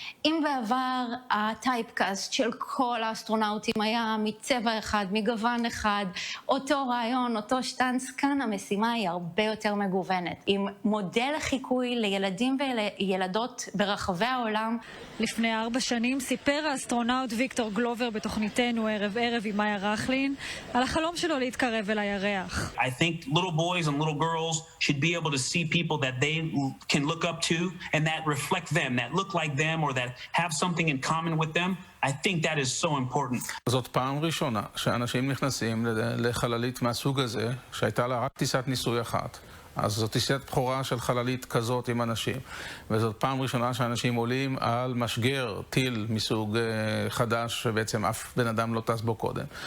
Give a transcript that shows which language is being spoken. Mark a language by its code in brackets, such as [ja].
[he] אם בעבר הטייפקאסט של כל האסטרונאוטים היה מצבע אחד, מגוון אחד, אותו רעיון, אותו שטנץ, כאן המשימה היא הרבה יותר מגוונת. עם מודל לחיקוי לילדים וילדות ברחבי העולם. לפני 4 שנים סיפר האסטרונאוט ויקטור גלובר בתוכניתנו ערב ערב עם מאיה רכלין על החלום שלו להתקרב אל הירח. [en] I think little boys and little girls should be able to see people that they can look up to and that reflect them, that look like them or that have something in common with them. I think that is so important. [he] זאת פעם ראשונה שאנשים נכנסים לחללית מהסוג הזה, שהייתה לה רק טיסת ניסוי אחת. אז זאת טיסת בחורה של חללית כזאת עם אנשים. וזאת פעם ראשונה שאנשים עולים על משגר, טיל מסוג חדש, שבעצם אף בן אדם לא טס בו קודם.